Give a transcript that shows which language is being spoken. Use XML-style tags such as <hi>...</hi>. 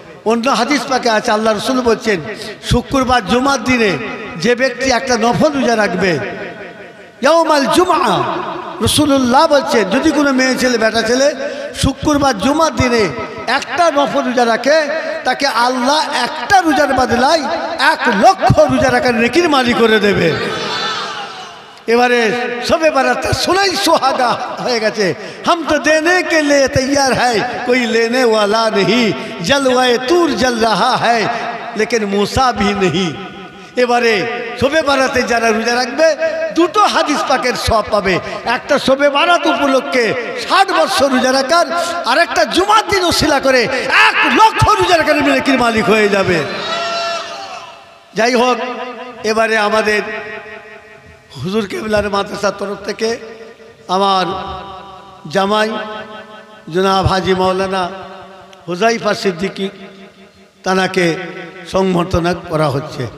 <bn>অন্য হাদিস পাকে আছে, আল্লাহ রাসূল বলছেন শুক্রবার জুমার দিনে যে ব্যক্তি একটা নফল রোজা রাখবে, ইয়াউমাল জুমআ, রাসূলুল্লাহ বলছেন যদি কোনো মেয়ে ছেলে বেটা ছেলে শুক্রবার জুমার দিনে একটা নফল রোজা রাখে, তাকে আল্লাহ একটা রোজার বদলায় 1 লক্ষ রোজা রাখার নেকির মালিক করে দেবে। এবারে সবে বারাত সুনাই সুহাগা হয়ে গেছে।</bn> <hi>हम तो देने के लिए तैयार है, कोई लेने वाला नहीं, जलवाए तूर जल रहा है लेकिन मूसा भी नहीं।</hi> <bn>এবারে শবে বারাতে যারা রোজা রাখবে দুটো হাদিস পাকের সওয়াব পাবে। একটা শবে বারাত উপলক্ষে 60 বছর রোজা রাখার, আর একটা জুমার দিন ওসিলা করে 1 লক্ষ রোজা রাখার নেকির মালিক হয়ে যাবে। যাই হোক, এবারে আমাদের হুজুর কেবলার মাদ্রাসার তরফ থেকে আমার জামাই জনাব হাজী মাওলানা হুজাইফা সিদ্দিকী তানাকে সংবর্ধনা করা হচ্ছে।</bn>